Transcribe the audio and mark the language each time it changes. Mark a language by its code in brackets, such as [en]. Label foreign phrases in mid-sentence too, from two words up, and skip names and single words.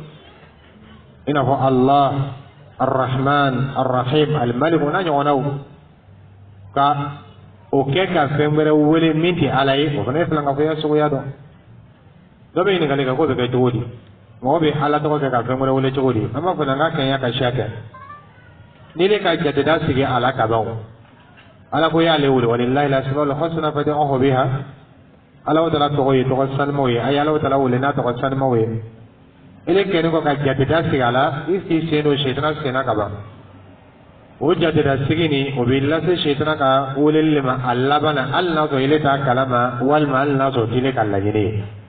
[bm] i n'a fɔ Allah Ar-Rahman Ar-Rahim Al-Malik n'a ɲɔgɔnnaw ka o kɛ ka fɛn wɛrɛ wele min tɛ ala ye o fana ye filankafoya suguya dɔ dɔ bɛ ɲininkali kɛ k'o bɛ kɛ cogo di mɔgɔ bɛ ala tɔgɔ kɛ ka fɛn wɛrɛ wele cogo di an b'a fɔ n ka kɛɲɛ ka siya kɛ ni ne ka jateda sigi ala kaban ala ko y'ale wele [ar] وَلِلَّهِ الْأَسْمَاءُ الْحُسْنَى فَادْعُوهُ بِهَا [bm] Alahu Taala tɔgɔ ye tɔgɔ sanimaw ye a ye Alahu Taala wele n'a tɔgɔ sanimaw ye ele kɛlen kɔ ka jateda sigi a la i sigi sen don sɛtana senna ka ban o jateda sigi ni o bɛ lase sɛtana ka weleli ma a laban na hali n'a sɔrɔ ele t'a kalama walima hali n'a sɔrɔ tile ka laɲini ye